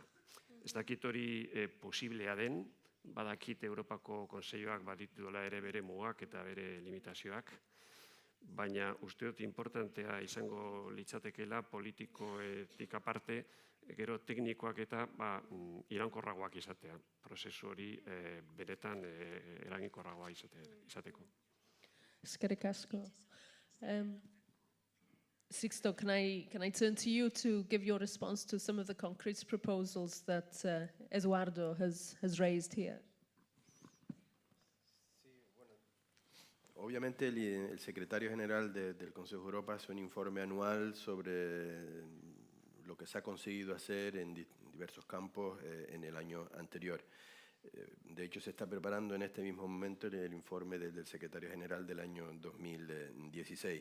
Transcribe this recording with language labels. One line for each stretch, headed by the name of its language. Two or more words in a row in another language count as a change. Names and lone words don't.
Basque: Ez dakit hori posiblea den, badakit Europako Konseilloak badituela ere bere mugak eta bere limitazioak, baina uste dut importantea izango litzatekeela politikoetik aparte, gero teknikoak eta iraunkorragoak izatea, prozesu hori beretan eraginkorragoa izateko. Eskerrik asko.
English: Sixto, can I turn to you to give your response to some of the concrete proposals that Eduardo has raised here?
Spanish: Obviamente el secretario general del Consejo de Europa hace un informe anual sobre lo que se ha conseguido hacer en diversos campos en el año anterior. De hecho, se está preparando en este mismo momento el informe del secretario general del año 2016.